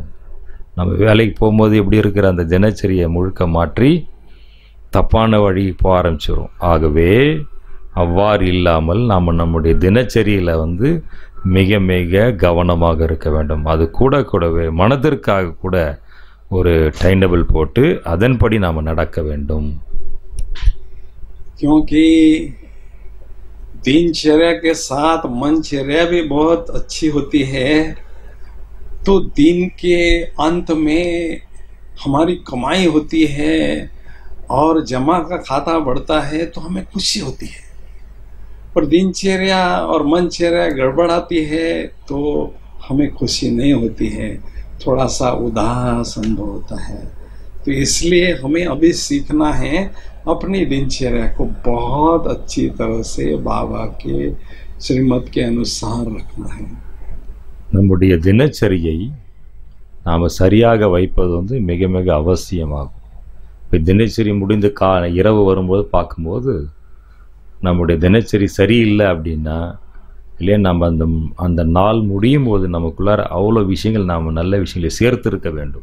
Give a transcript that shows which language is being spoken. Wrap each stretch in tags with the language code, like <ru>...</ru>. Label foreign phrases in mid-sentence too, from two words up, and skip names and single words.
<ta>நம்ம வேலைக்கு போகும்போது எப்படி இருக்கிற அந்த தினச்சரியை முழுக்க மாற்றி தப்பான வழி போக ஆரம்பிச்சிடும். ஆகவே அவ்வாறு இல்லாமல் நாம் நம்முடைய தினச்சரியில் மிக மிக கவனமாக இருக்க வேண்டும். அது கூடவே மனதிற்காக கூட ஒரு</ta> <en>time table</en> <ta>போட்டு அதன்படி நாம் நடக்க வேண்டும்.</ta> <hi>क्योंकि दिनचर्या के साथ मनचर्या भी बहुत अच्छी होती है, तो दिन के अंत में हमारी कमाई होती है और जमा का खाता बढ़ता है तो हमें खुशी होती है। पर दिनचर्या और मनचर्या गड़बड़ाती है तो हमें खुशी नहीं होती है, थोड़ा सा उदास अनुभव होता है। तो इसलिए हमें अभी सीखना है अपनी दिनचर्या को बहुत अच्छी तरह से बाबा के श्रीमत के अनुसार रखना है।</hi> <ta>நம்முடைய தினச்சரியை நாம் சரியாக வைப்பது மிக மிக அவசியமாகும். இப்போ தினச்சரி முடிந்து இரவு வரும்போது பார்க்கும்போது நம்முடைய தினச்சரி சரியில்லை அப்படின்னா இல்லையா, நம்ம அந்த நாள் முடியும் போது நமக்குள்ளார அவ்வளோ விஷயங்கள் நாம் நல்ல விஷயங்களை சேர்த்துருக்க வேண்டும்.</ta>